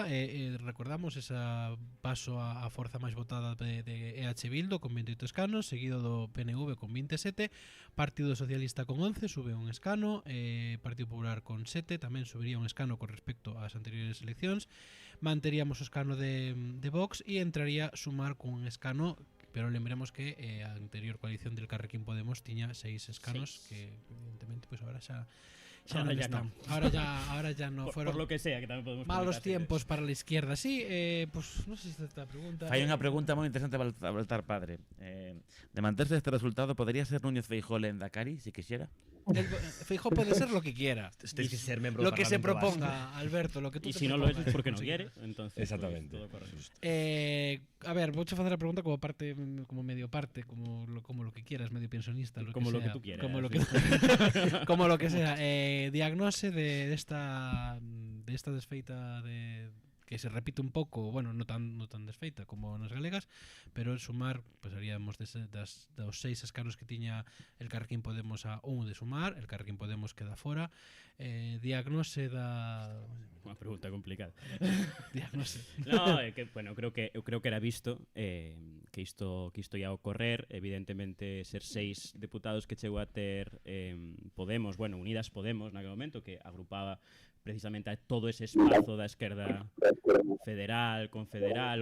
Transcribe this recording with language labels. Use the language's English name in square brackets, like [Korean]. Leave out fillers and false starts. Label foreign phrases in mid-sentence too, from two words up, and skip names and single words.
[Galician] Recordamos esa paso a forza máis votada de EH Bildu con 28 escanos, seguido do PNV con 27, Partido Socialista con 11, sube un escano, Partido Popular con 7, tamén subiría un escano con respecto ás anteriores eleccións, manteríamos o escano de Vox e entraría Sumar con un escano, pero lembremos que a anterior coalición del Carrequín Podemos tiña 6 escanos, que evidentemente pues ahora xa non están. [Spanish] Ahora ya no. Por lo que sea, que [Galician] tamén podemos [Spanish] malos comentar, tiempos para la izquierda. Sí, pues no sé si esta pregunta. [Galician] Hai unha pregunta moi interesante para Baltar Padre. De manterse este resultado, [Spanish] ¿podría ser Núñez Feijóo Lehendakari, si quisiera? Feijóo puede ser lo que quiera. Tienes que ser miembro lo del que se Parlamento proponga, Alberto, lo que tú y te si no lo propongas. es porque no quiere, entonces exactamente. Pues, todo correcto. [Galician] A ver, vouche facer a pregunta como parte, como medio parte, [Spanish] como lo que quieras, [Galician] medio pensionista, lo [Spanish] como que lo sea, que tú quieras. como lo que como lo que sea. [Galician] Diagnose de esta desfeita de que se repite un pouco, bueno, no tan desfeita como nas galegas, pero en Sumar, pues haríamos dos 6 escanos que tiña el Carrequín Podemos a 1 de Sumar, el Carrequín Podemos queda fora. Diagnose da... Unha pregunta complicada. Diagnose. No, que, bueno, creo que era visto que isto ia ocorrer. Evidentemente, ser 6 deputados que chegou a ter Podemos, bueno, Unidas Podemos naquele momento, que agrupaba precisamente a todo ese espazo da esquerda federal, confederal.